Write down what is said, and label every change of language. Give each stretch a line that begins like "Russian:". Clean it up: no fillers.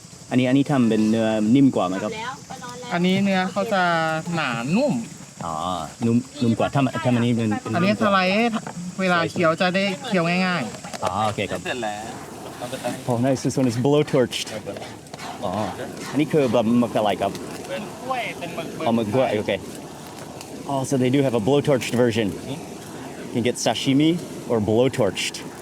Thai: อันนี้ทำเป็นเนื้อนิ่มกว่าไหมครับ อันนี้เนื้อเขาจะหนานุ่ม อ๋อนุ่มกว่าถ้าอันนี้เป็น อันนี้สไลด์เวลาเคี้ยวจะได้เคี้ยวง่าย อ๋อโอเคครับ เสร็จแล้ว
English: Oh nice, this one is blow torched.
Thai: อ๋ออันนี้คือแบบหมึกอะไรครับ ๆเป็นกล้วยเป็นหมึก อ๋อหมึกด้วยโอเค
English: Oh, so they do have a blow torched version. You can get sashimi or blow torched.